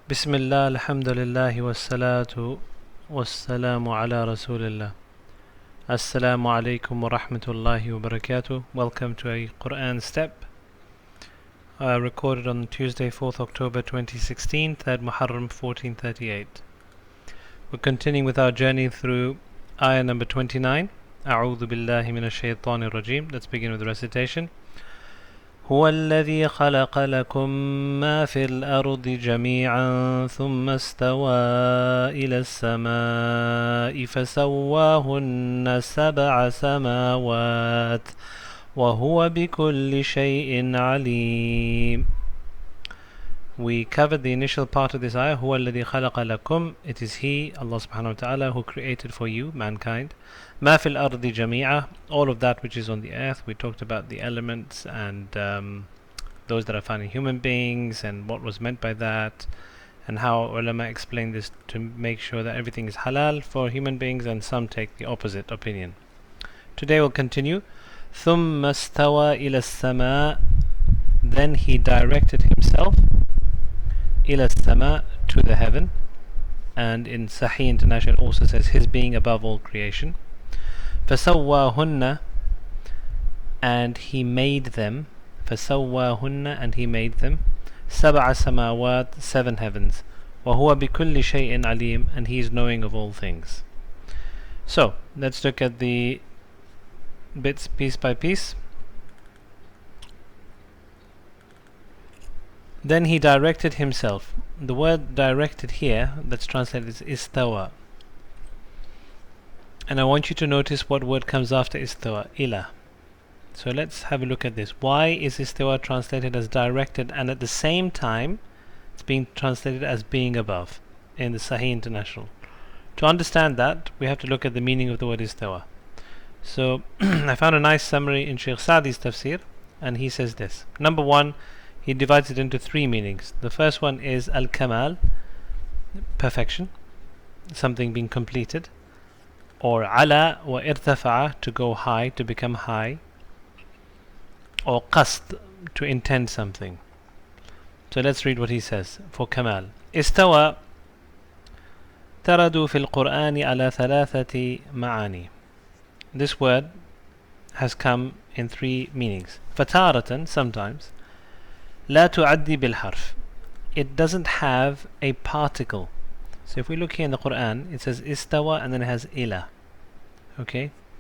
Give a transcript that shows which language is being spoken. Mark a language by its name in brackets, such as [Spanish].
[Arabic] بسم الله الحمد لله والصلاة والسلام على رسول الله. Assalamu alaikum wa rahmatullahi wa barakatuh. [English] Welcome to a Quran step recorded on Tuesday 4th October 2016, 3rd Muharram 1438. We're continuing with our journey through ayah number 29. [Arabic] أعوذ بالله من الشيطان الرجيم. [English] Let's begin with the recitation. [Arabic] هو الذي خلق لكم ما في الأرض جميعا ثم استوى إلى السماء فسواهن سبع سماوات وهو بكل شيء عليم. [English] We covered the initial part of this ayah. [Arabic] هو الذي خلق لكم. [English] It is He, Allah subhanahu wa ta'ala, who created for you, mankind. [Arabic] ما في الأرض جميعا. [English] All of that which is on the earth. We talked about the elements and those that are found in human beings and what was meant by that, and how ulama explained this to make sure that everything is halal for human beings, and some take the opposite opinion. Today we'll continue. [Arabic] ثم استوى إلى السماء. [English] Then He directed Himself [Arabic] إلى السماء, [English] to the heaven, and in Sahih International also says His being above all creation. [Arabic] فسواهن, [English] and He made them. [Arabic] فسواهن, [English] and He made them. [Arabic] سبع سماوات, [English] 7 heavens. [Arabic] وهو بكل شيء عليم, [English] and He is knowing of all things. So let's look at the bits piece by piece. Then He directed Himself. The word directed here that's translated is istawa. And I want you to notice what word comes after istawa, ila. So let's have a look at this. Why is istawa translated as directed, and at the same time it's being translated as being above in the Sahih International? To understand that, we have to look at the meaning of the word istawa. So I found a nice summary in Shaykh Sa'di's tafsir, and he says this. Number one, he divides it into 3 meanings. The first one is al-kamal, perfection, something being completed, or ala wa irtafa'a, to go high, to become high, or qasd, to intend something. So let's read what he says for kamal. [Arabic] استوى ترد في القرآن على 3 معاني. [English] This word has come in 3 meanings. [Arabic] فتارة, [English] sometimes. [Arabic] لا تعدي بالحرف. [English] It doesn't have a particle. So if we look here in the Quran, it says istawa and then it has ila. Okay?